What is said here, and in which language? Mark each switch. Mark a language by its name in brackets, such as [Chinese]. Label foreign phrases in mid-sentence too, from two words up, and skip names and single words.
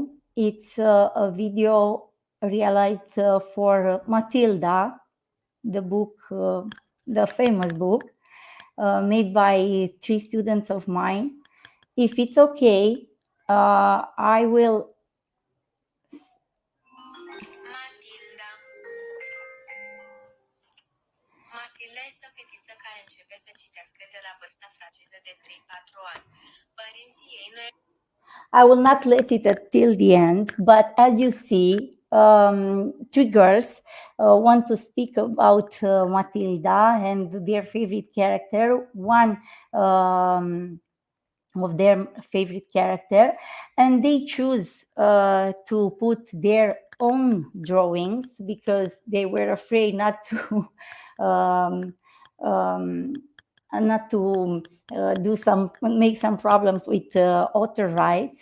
[English] It's a video realized for Matilda, the book, the famous book, made by 3 students of mine. If it's okay, I will. [Romanian] Matilda este o fetiță care începe să citească de la vârsta fragedă de 3-4 ani. Părinții ei nu. [English] I will not let it till the end, but as you see, 3 girls want to speak about Matilda and their favorite character. One of their favorite character, and they choose to put their own drawings because they were afraid not to make some problems with author rights.